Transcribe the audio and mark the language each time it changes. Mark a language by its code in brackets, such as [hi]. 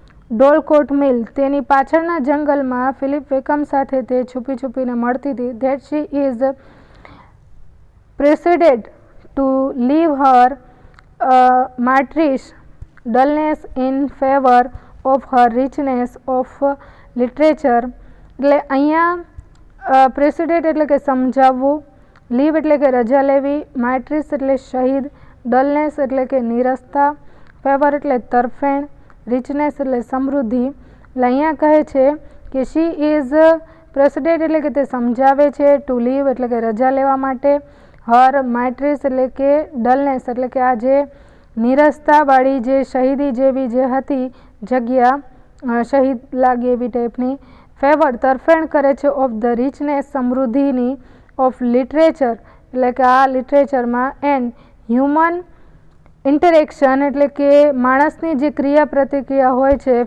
[gu] ડોલકોટ મિલ, તેની પાછળના જંગલમાં ફિલિપ વેકમ સાથે તે છુપી છુપીને મળતી હતી. [en] That she is persuaded to leave her martyrish dullness in favor of her richness of literature. [gu] એટલે અહીંયા પ્રેસિડેન્ટ એટલે કે સમજાવવું, લીવ એટલે કે રજા લેવી, માર્ટ્રીસ એટલે શહીદ, ડલનેસ એટલે કે નીરસતા, ફેવર એટલે તરફેણ, રિચનેસ એટલે સમૃદ્ધિ. એટલે અહીંયા કહે છે કે [en] she is president [gu] એટલે કે તે સમજાવે છે, [en] to leave [gu] એટલે કે રજા લેવા માટે, [en] her martyrish [gu] એટલે કે ડલનેસ એટલે કે આ જે નીરસતાવાળી જે શહીદી જેવી જે હતી જગ્યા, શહીદ લાગે એવી ટાઈપની, ફેવર તરફેણ કરે છે, [en] of the richness [gu] સમૃદ્ધિની, [en] of literature [gu] એટલે કે આ લિટરેચરમાં, [en] and human interaction [gu] એટલે કે માણસની જે ક્રિયા પ્રતિક્રિયા હોય છે.